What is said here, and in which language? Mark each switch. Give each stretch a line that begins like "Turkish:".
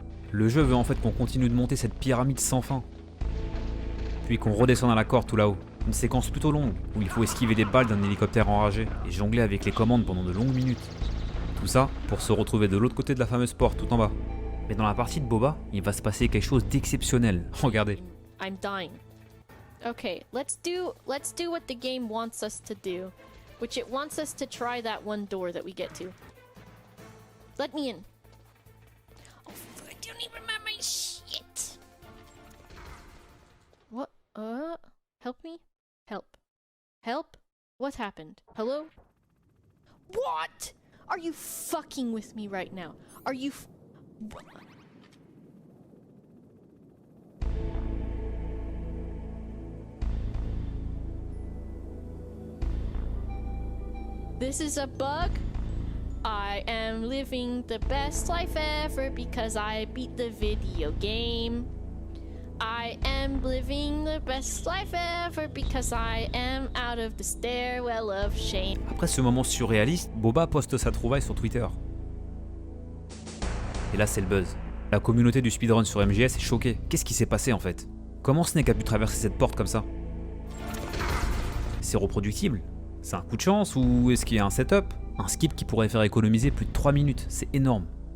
French: Le jeu veut en fait qu'on continue de monter cette pyramide sans fin, puis qu'on redescende à la corde tout là-haut. Une séquence plutôt longue, où il faut esquiver des balles d'un hélicoptère enragé et jongler avec les commandes pendant de longues minutes. Tout ça pour se retrouver de l'autre côté de la fameuse porte, tout en bas. Mais dans la partie de Boba, il va se passer quelque chose d'exceptionnel. Regardez.
English: I'm dying. Okay, let's do what the game wants us to do, which it wants us to try that one door that we get to. Let me in. Oh, I don't even remember my shit. What? Help me? Help. Help? What happened? Hello? What? Are you fucking with me right now? Are you This is a bug? I am living the best life ever because I beat the video game. I am living the best life ever because I am out of the stairwell of shame.
French: Après ce moment surréaliste, Boba poste sa trouvaille sur Twitter. Et là c'est le buzz. La communauté du speedrun sur MGS est choquée. Qu'est-ce qui s'est passé en fait? Comment Snake a pu traverser cette porte comme ça? C'est reproductible? C'est un coup de chance ou est-ce qu'il y a un setup? Un skip qui pourrait faire économiser plus de 3 minutes, c'est énorme.